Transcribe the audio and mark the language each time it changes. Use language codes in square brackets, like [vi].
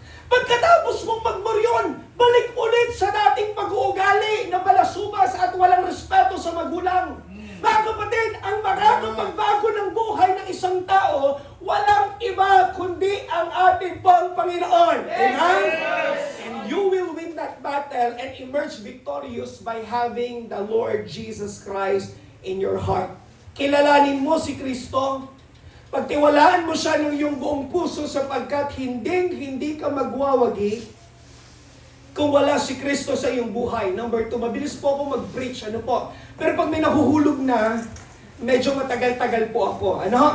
[tl] Pagkatapos mong magmoryon, balik ulit sa dating pag-uugali na balasubas at walang respeto sa magulang. Mga kapatid, ang makakapagbago ng buhay ng isang tao, walang iba kundi ang ating pong Panginoon. Amen? [en] And you will win that battle and emerge victorious by having the Lord Jesus Christ in your heart. [tl] Kilalanin mo si Kristo. Pagtiwalaan mo siya ng iyong buong puso sapagkat hindi ka magwawagi kung wala si Kristo sa iyong buhay. Number 2, mabilis po ako mag-preach. Ano po? Pero pag may nahuhulog na, medyo matagal-tagal po ako. Ano?